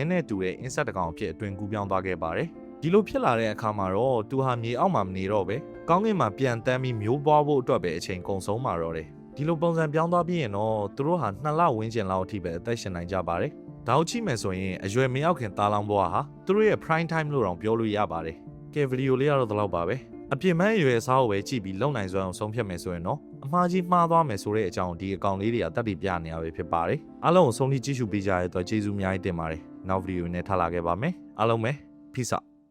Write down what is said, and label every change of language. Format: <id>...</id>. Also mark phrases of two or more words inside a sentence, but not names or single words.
<my>နဲ့တူတဲ့အင်းဆက်တကောင်အဖြစ်အတွင်ကူးပြောင်းသွားခဲ့ပါတယ်။ဒီလိုဖြစ်လာတဲ့အခါမှာတော့သူဟာမြေအောက်မှာမနေတော့ပဲကောင်းကင်မှာပြန်တန်းပြီးမျိုး ပွားဖို့အတွက်ပဲအချိန်ကုန်ဆုံးမှာတော့တယ်ဒီလိုပုံစံပြောင်းသွားပြီးရင်တော့သူတို့ဟာ2လဝန်းကျင်လောက်အထိပဲအသက်ရှင်နိုင်ကြပါတယ်ဒါကိုကြည့်မယ်ဆိုရင်အရွယ်မရောက်ခင်သားလောင်းဘွားဟာသူတို့ရဲ့</my> <en>prime time</en> <my>လို့တောင်ပြောလို့ရပါတယ်ကဲဗီဒီယိုလေးကတော့ဒီလောက်ပါပဲအပြစ်မဲ့အရွယ်အစားကိုပဲကြည့်ပြီးလုံနိုင်စွမ်းအောင်ဆုံးဖြတ်မယ်ဆိုရင်တော့အမှားကြီးမှားသွားမယ်ဆိုတဲ့အကြောင်းဒီအကောင့်လေးတွေကတက်တည်ပြနေရပဲဖြစ်ပါတယ်အားလုံးကိုဆုံးဖြတ်ကြည့်ရှုပေးကြရတဲ့အတွက်ကျေးဇူးအများကြီးတင်ပါတယ်နောက်ဗီဒီယိုနဲ့ထားလာခဲ့ပါမယ်အားလုံးပဲ</my> <en>peace out</en>